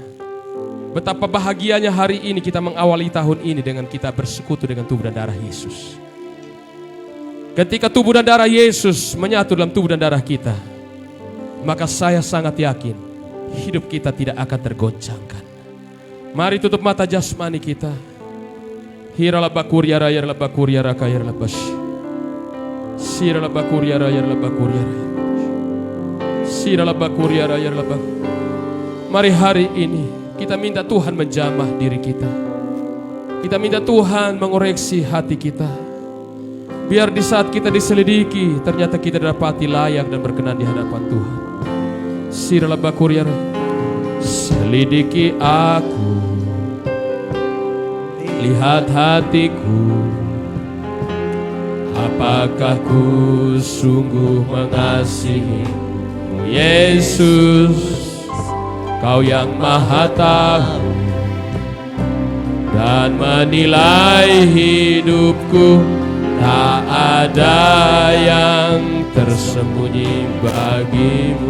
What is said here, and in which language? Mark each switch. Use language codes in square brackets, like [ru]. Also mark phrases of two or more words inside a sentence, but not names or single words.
[id] Betapa bahagianya hari ini kita mengawali tahun ini dengan kita bersekutu dengan tubuh dan darah Yesus. Ketika tubuh dan darah Yesus menyatu dalam tubuh dan darah kita, maka saya sangat yakin hidup kita tidak akan tergoncangkan. Mari tutup mata jasmani kita. Hirala bakuria raya la bakuria rakaya la bas. Sirala bakuria raya la bakuria raya. Sirala bakuria raya la bak. Mari hari ini kita minta Tuhan menjamah diri kita. Kita minta Tuhan mengoreksi hati kita. Biar di saat kita diselidiki ternyata kita dapati layak dan berkenan di hadapan Tuhan. Sirala bakuria raya. Selidiki aku, lihat hatiku, apakah ku sungguh mengasihimu Yesus, Kau yang maha tahu dan menilai hidupku, tak ada yang tersembunyi bagimu.